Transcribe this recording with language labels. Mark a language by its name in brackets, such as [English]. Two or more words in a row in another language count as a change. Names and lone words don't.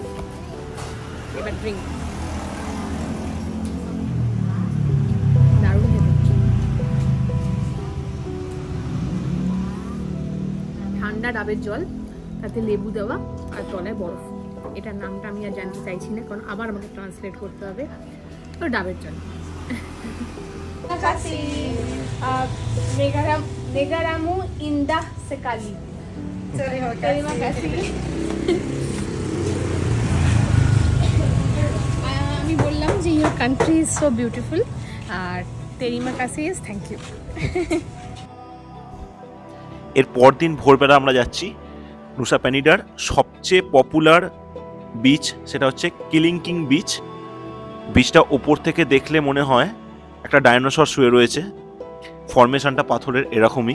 [Bangla] এবার ড্রিঙ্ক দারুণ খেতে, ঠান্ডা ডাবের জল, তাতে লেবু দেওয়া আর তলায় বরফ। এটার নামটা আমি আর জানতে চাইছি না, কারণ আবার আমাকে ট্রান্সলেট করতে হবে। তো ডাবের জল। [Indonesian] Negaramu indah sekali. Terima kasih. [Bangla] আমি বললাম যে [English] your country is so beautiful [Bangla] আর [Indonesian] terima kasih [English] is thank you. [Bangla] এর পরদিন ভোরবেলা আমরা যাচ্ছি নুসা পেনিডার সবচেয়ে পপুলার বিচ, সেটা হচ্ছে কিলিংকিং বিচ। বিচটা ওপর থেকে দেখলে মনে হয় একটা ডাইনোসর শুয়ে রয়েছে, ফরমেশনটা পাথরের এরকমই।